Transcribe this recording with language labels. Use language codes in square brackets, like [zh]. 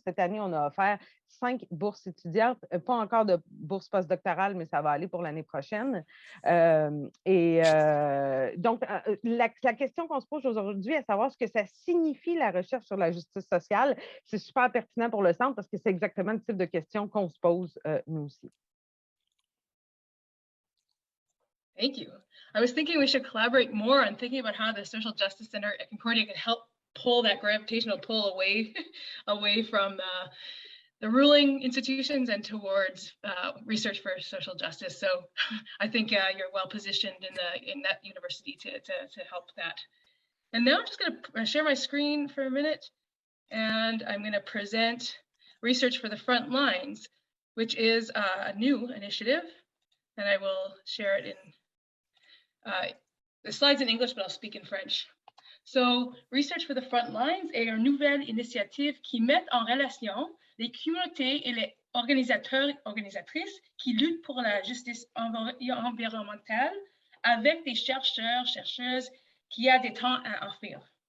[fr] Cette année, on a offert 5 bourses étudiantes, pas encore de bourses postdoctorales, mais ça va aller pour l'année prochaine. Donc, la question qu'on se pose aujourd'hui, à savoir ce que ça signifie la recherche sur la justice sociale, c'est super pertinent pour le centre parce que c'est exactement le type de questions qu'on se pose nous aussi. [en] Thank you. I was thinking we should collaborate more on thinking about how the Social Justice Center at Concordia can help pull that gravitational pull away from the ruling institutions and towards research for social justice. So I think you're well positioned in that university to help that. And now I'm just going to share my screen for a minute, and I'm going to present Research for the Front Lines, which is a new initiative, and I will share it in the slides in English, but I'll speak in French. [fr] So, Research for the Front Lines est une nouvelle initiative qui met en relation les communautés et les organisateurs et organisatrices qui luttent pour la justice environnementale avec des chercheurs, chercheuses qui ont des temps à en faire.